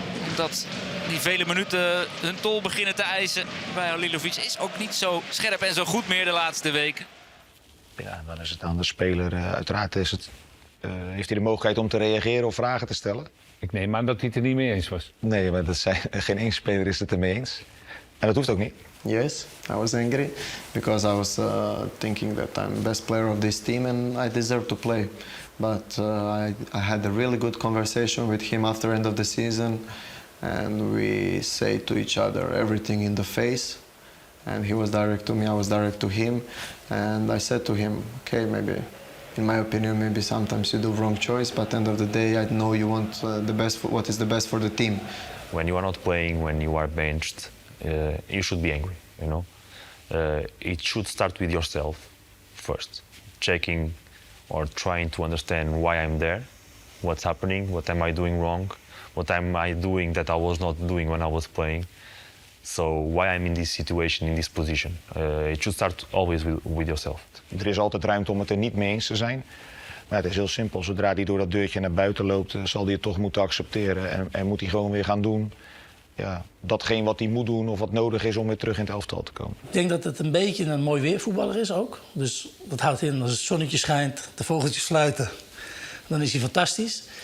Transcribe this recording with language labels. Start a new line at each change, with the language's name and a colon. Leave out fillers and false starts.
Dutch: Omdat die vele minuten hun tol beginnen te eisen bij Halilović is ook niet zo scherp en zo goed meer de laatste weken. Ja, dan is het aan de speler. Uiteraard heeft hij de mogelijkheid om te reageren of vragen te stellen. Ik neem aan dat hij het er niet mee eens was. Nee, maar geen één speler is het ermee eens. En dat hoeft ook niet.
English: Yes, I was angry because I was thinking that I'm the best player of this team and I deserve to play. But I had a really good conversation with him after end of the season and we say to each other everything in the face. And he was direct to me, I was direct to him. And I said to him, okay, maybe, in my opinion, maybe sometimes you do wrong choice, but at the end of the day, I know you want the best, what is the best for the team. When you are not playing, when you are benched, you should be angry, you know. it should start with yourself first, checking or trying to understand why I'm there, what's happening, what am I doing wrong, what am I doing that I was not doing when I was playing. So why I'm in this situation, in this position. It should start always with yourself.
Dutch: Er is altijd ruimte om het er niet mee eens te zijn. Maar het is heel simpel. Zodra hij door dat deurtje naar buiten loopt, zal hij het toch moeten accepteren. En moet hij gewoon weer gaan doen. Ja, datgene wat hij moet doen of wat nodig is om weer terug in het elftal te komen. Ik denk dat het een beetje een mooi weervoetballer is ook. Dus dat houdt in als het zonnetje schijnt, de vogeltjes fluiten, dan is hij fantastisch.